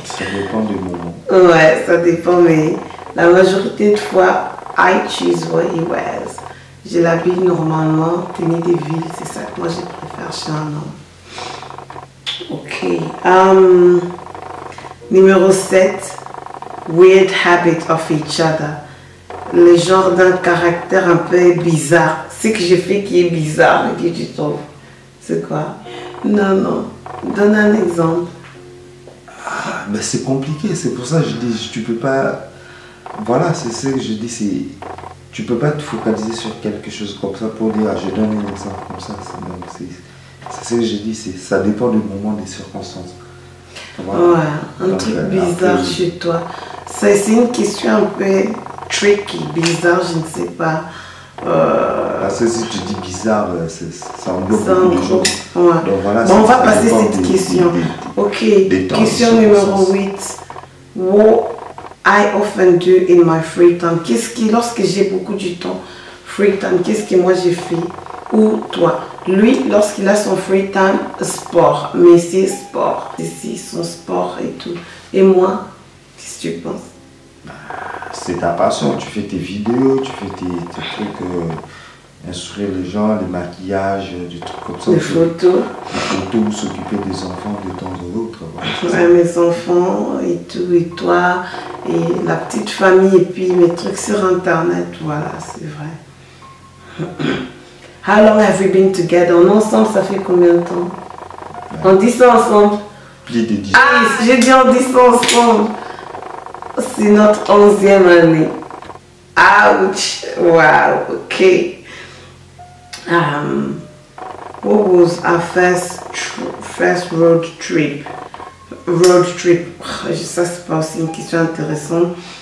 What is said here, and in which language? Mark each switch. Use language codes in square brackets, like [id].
[fr] Ça dépend du moment. Ouais, ça dépend, mais la majorité de fois, [en] I choose what he wears. [fr] Je l'habille normalement, tenue des villes, c'est ça que moi je préfère chez un homme. Ok. Numéro 7. [en] Weird habit of each other. [fr] Le genre d'un caractère un peu bizarre. Ce que je fais qui est bizarre et que tu trouves. C'est quoi? Non. Donne un exemple. Ben c'est compliqué, c'est pour ça que je dis, tu peux pas... Voilà, c'est ce que je dis, c'est... Tu peux pas te focaliser sur quelque chose comme ça pour dire, je donne un exemple comme ça. C'est ce que je dis, ça dépend du moment, des circonstances. Voilà. Ouais, un truc bizarre chez toi. C'est une question un peu tricky, bizarre, je ne sais pas. Parce que si tu dis bizarre, ça englobe beaucoup de choses. Ouais. Donc, voilà, bon, on va passer cette question. Ok, question numéro 8. [en] What I often do in my free time. [fr] Lorsque j'ai beaucoup du temps, free time, qu'est-ce que moi j'ai fait? Ou toi? Lui, lorsqu'il a son free time, sport. Mais c'est sport. C'est son sport et tout. Et moi, qu'est-ce que tu penses? C'est ta passion. Tu fais tes vidéos, tu fais tes trucs, instruire les gens, les maquillages, des trucs comme ça. Des photos. Des photos, s'occuper des enfants de temps en autre. Voilà, ouais, mes enfants et tout, et toi, et la petite famille, et puis mes trucs sur Internet. Voilà, c'est vrai. [en] How long have we been together? [fr] Ensemble, ça fait combien de temps? On dit ça ensemble? Plus de 10 ans. Ah, j'ai dit on dit ça ensemble. C'est notre 11e année. Ouch! [en] Wow, ok. What was our first road trip? road trip. [fr] Ça, c'est pas aussi une question intéressante.